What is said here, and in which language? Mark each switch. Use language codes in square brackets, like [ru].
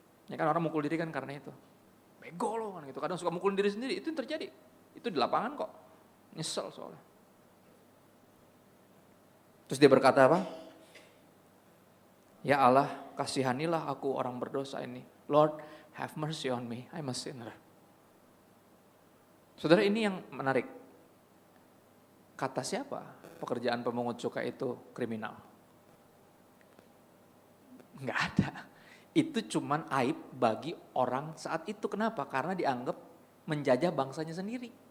[id] Ya kan orang mukul diri kan karena itu. Bego loh kan gitu, kadang suka mukulin diri sendiri, itu yang terjadi. Itu di lapangan kok, nyesel soalnya. Terus dia berkata apa? Ya Allah, kasihanilah aku orang berdosa ini. [en] Lord, have mercy on me, I'm a sinner. [id] Saudara, ini yang menarik. Kata siapa pekerjaan pemungut cukai itu kriminal? Enggak ada. Itu cuman aib bagi orang saat itu. Kenapa? Karena dianggap menjajah bangsanya sendiri.